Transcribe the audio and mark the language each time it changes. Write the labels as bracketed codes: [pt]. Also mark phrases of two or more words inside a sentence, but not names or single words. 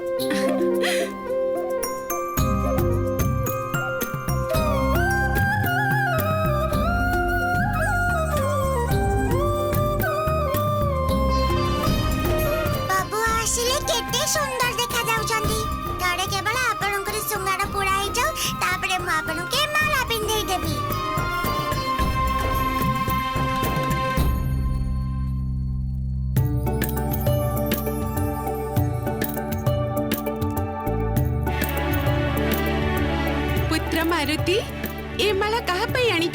[or] ବାବୁ ଆସିଲେ କେତେ ସୁନ୍ଦର ଦେଖା ଯାଉଛନ୍ତି। ତେବେ କେବଳ ଆପଣଙ୍କର ଶୃଙ୍ଗାର ପୂରା ହୋଇ ଯାଉ ତାପରେ ମୁଁ ଆପଣ ଙ୍କୁ ମାଳା ପିନ୍ଧେଇ ଦେବି। ପୁତ୍ର ମାରୁତି ଏ ମାଳା କାହା ପାଇଁ ଆଣିଛ?